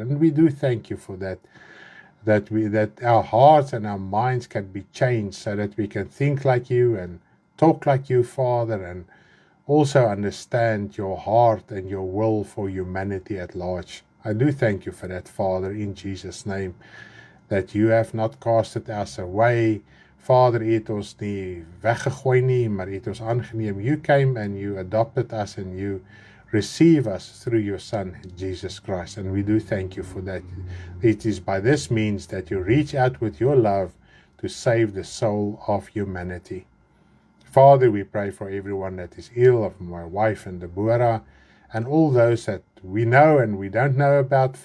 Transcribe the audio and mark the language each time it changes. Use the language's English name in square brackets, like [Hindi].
[English] And we do thank you for that, that our hearts and our minds can be changed, so that we can think like you and talk like you, Father, and also understand your heart and your will for humanity at large. I do thank you for that, Father, in Jesus' name, that you have not casted us away. [Afrikaans] Vader, u het ons nie weggegooi nie, maar u het ons aangeneem. [English] You came and you adopted us and you receive us through your Son, Jesus Christ. And we do thank you for that. It is by this means that you reach out with your love to save the soul of humanity. Father, we pray for everyone that is ill, of my wife and Deborah, and all those that we know and we don't know about.